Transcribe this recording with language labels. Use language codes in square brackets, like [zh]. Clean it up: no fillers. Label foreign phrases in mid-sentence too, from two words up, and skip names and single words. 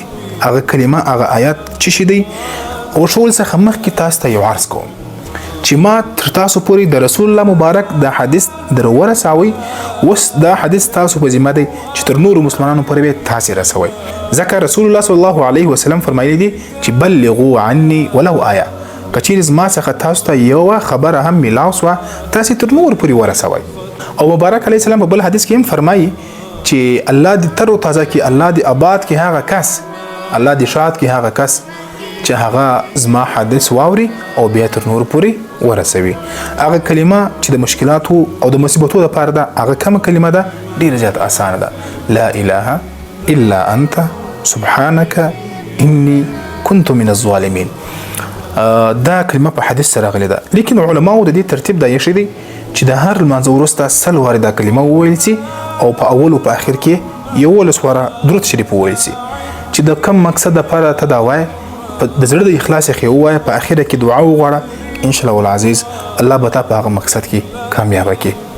[ps] هغه کلمه هغه آیت څه شی دی؟ ورښول څخه مخکې تاسو ته یو عرض کوم چې ما تر تاسو پورې د رسول الله مبارک دا حدیث در ورسوئ. اوس دا حدیث تاسو په ذمه دی چې تر نورو مسلمانانو پورې تاسې رسوئ، ځکه رسول الله [ar] صلی الله علیه وسلم [ps] فرمایلی دي چې [ar] بلغوا عني ولو آیه، [ps] که چیرې زما څخه تاسو ته یوه خبره هم میلاو سوه تاسې تر نورو پورې ورسوئ. او مبارک [ar] علیه السلام [ps] په بل حدیث کې هم فرمایي چې الله دې تر و تازه کړي، الله دې آباد کړي هغه کس، الله دې شاد کړي هغه کس چې هغه زما حدیث واوري او بیا تر نورو پورې ورسوي. هغه کلمه چې د مشکلاتو او د مصیبتو لپاره ده، هغه کومه کلمه ده؟ ډېره زیات اسانه ده. [ar] لا اله الا انت سبحانك اني كنت من الظالمين. [ps] دا کلمه په حدیث سره راغلې ده، لیکن علماو د دې ترتیب دا ایښی دی چې د هر لمانځه وروسته 100 وارې دا کلمه وویل سي او په اول او په اخر کې 11 واره درود شریف وویل سي چې د کم مقصد لپاره ته دا وایې، د زړه د اخلاص یې ووایه، په اخره کې دعا وغواړه، [ar] ان شاء الله العزیز [ps] الله به تا په هغه مقصد کې کامیابه کړي.